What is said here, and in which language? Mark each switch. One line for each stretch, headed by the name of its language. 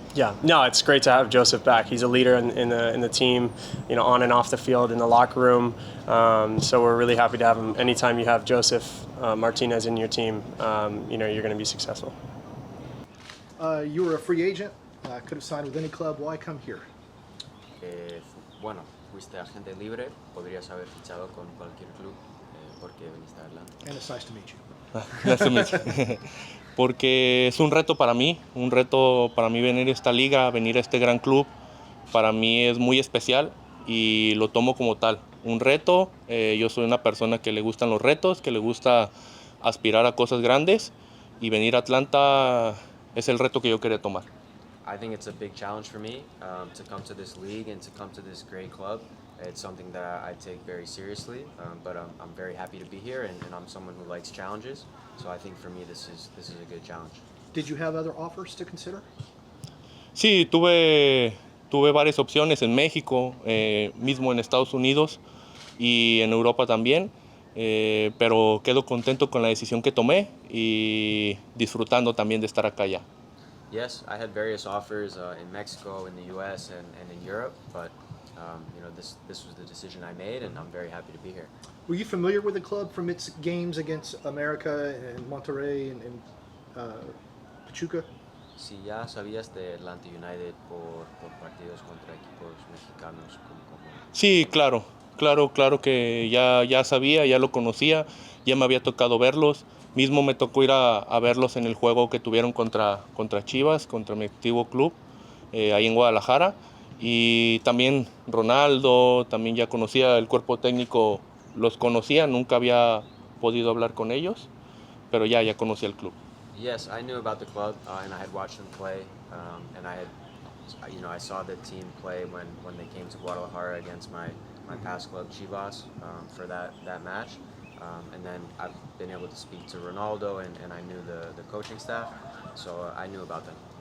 English: Yeah, no, it's great to have Joseph back. He's a leader in the team, on and off the field, in the locker room. So we're really happy to have him. Anytime you have Joseph Martinez in your team, you're going to be successful. You were a free agent. Could have signed with any club. Why come here?
Spanish: Bueno, fuiste agente libre. Podrías haber fichado con cualquier club. ¿Por qué viniste a Atlanta?
English: And it's nice to meet you. Nice to meet you.
Spanish: Porque es un reto para mí venir a esta liga, venir a este gran club. Para mí es muy especial y lo tomo como tal. Un reto, yo soy una persona que le gustan los retos, que le gusta aspirar a cosas grandes, y venir a Atlanta es el reto que yo quería tomar.
English: I think it's a big challenge for me to come to this league and to come to this great club. It's something that I take very seriously, but I'm very happy to be here, and I'm someone who likes challenges. So I think for me this is a good challenge. Did you have other offers to consider?
Spanish: Sí, tuve varias opciones en México, mismo en Estados Unidos y en Europa también, pero quedo contento con la decisión que tomé y disfrutando también de estar acá ya.
English: Yes, I had various offers in Mexico, in the U.S., and in Europe, but this was the decision I made, and I'm very happy to be here. Were you familiar with the club from its games against America and Monterrey and Pachuca?
Spanish: Si ya sabías de Atlanta United por partidos contra equipos mexicanos, como... Sí, claro que ya sabía, ya lo conocía, ya me había tocado verlos. Mismo me tocó ir a verlos en el juego que tuvieron contra Chivas, contra mi antiguo club, ahí en Guadalajara. Y también Ronaldo, también ya conocía el cuerpo técnico, los conocía, nunca había podido hablar con ellos, pero ya conocía el club.
English: Yes, I knew about the club, and I had watched them play, and I saw the team play when they came to Guadalajara against my past club Chivas for that match, and then I've been able to speak to Ronaldo, and I knew the coaching staff, so I knew about them.